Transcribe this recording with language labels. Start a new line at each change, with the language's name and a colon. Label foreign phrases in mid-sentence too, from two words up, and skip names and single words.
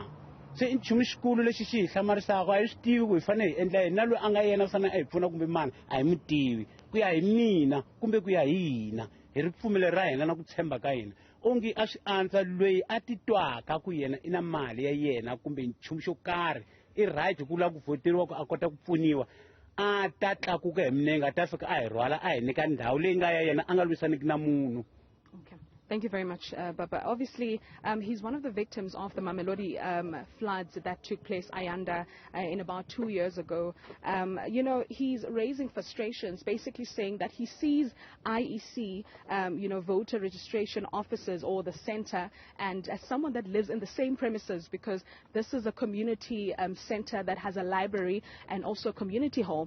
Tsonga: Se i nchumu xikulu lexi xi hi hlamarisaka a hi swi tivi ku hi fanele hi endla yini na loyi a nga yena fanele a hi pfuna kumbe mani a hi mi tivi ku ya hi mina kumbe ku ya hi hina hi ripfumelo ra hina na ku tshemba ka hina onge a swi antswa loyi a titwaka ku yena i na mali ya yena kumbe nchumu xo karhi i right ku lava ku voteriwa ku a kota ku pfuniwa a ta tlakuka hi minenge a ta fika a hi rhwala a hi nyika ndhawu leyi nga ya yena a nga lwisaniki na munhu.
English: Okay. Thank you very much, Baba. Obviously, he's one of the victims of the Mamelodi floods that took place, Ayanda, in about 2 years ago. He's raising frustrations, basically saying that he sees IEC, voter registration officers or the center, and as someone that lives in the same premises, because this is a community center that has a library and also a community hall.